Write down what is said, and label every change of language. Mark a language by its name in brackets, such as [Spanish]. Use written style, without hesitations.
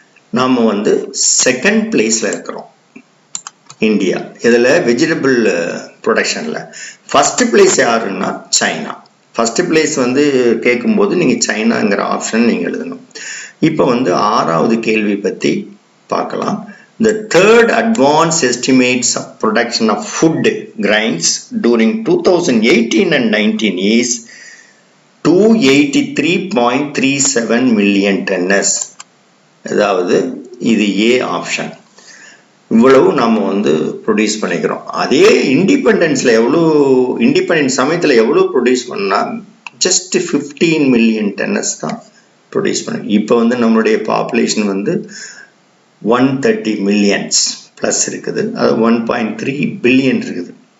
[Tamil] நாம வந்து செகண்ட் பிளேஸ்ல இருக்கிறோம் இந்தியா இதில் வெஜிடபிள் ப்ரொடக்ஷன்ல. ஃபர்ஸ்ட் பிளேஸ் யாருன்னா சைனா. ஃபர்ஸ்ட் பிளேஸ் வந்து கேட்கும்போது நீங்கள் சைனாங்கிற ஆப்ஷன் நீங்கள் எழுதணும். இப்போ வந்து ஆறாவது கேள்வி பற்றி பார்க்கலாம். [English] The third advanced estimates of production of food grains during 2018 and 19 is 283.37 million tons. [Tamil] அதாவது இது ஏ ஆப்ஷன். இவ்வளவு நம்ம வந்து ப்ரொடியூஸ் பண்ணிக்கிறோம். அதே இண்டிபெண்டன்ஸ்ல எவ்வளோ, இண்டிபெண்டன்ஸ் சமயத்தில் எவ்வளோ ப்ரொடியூஸ் பண்ணா ஜஸ்ட் 15 மில்லியன் டன்னஸ் தான் ப்ரொடியூஸ் பண்ண. இப்போ வந்து நம்மளுடைய பாப்புலேஷன் வந்து 130 மில்லியன்ஸ் பிளஸ் இருக்குது, அது 1.3 பில்லியன் இருக்குது.